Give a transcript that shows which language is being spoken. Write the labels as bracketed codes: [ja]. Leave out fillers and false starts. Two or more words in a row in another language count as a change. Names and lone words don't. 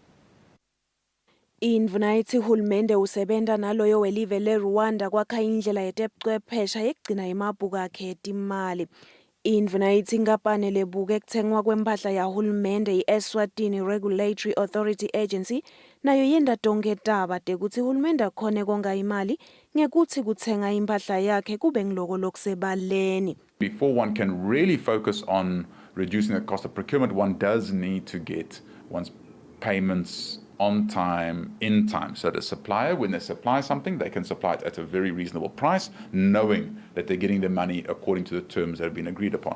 [ss] Indvuna ithi uhulumende usebenta naloyo welive leRwanda kwakha indlela yetebuchwephesha yekugcina emabhuku akhe etimali. Indvuna ithi inkampani lebuka ekutsengwa kwempahla yahulumende i-Eswatini Regulatory Authority Agency nayo yenda tonke taba tekutsi hulumende akhone konga imali ngekuthi kutsenga impahla yakhe kube ngiloko lokusebaleni. [en] Before one can really focus on reducing the cost of procurement, one does need to get one's payments on time, in time. So the supplier, when they supply something, they can supply it at a very reasonable price, knowing that they're getting their money according to the terms that have been agreed upon.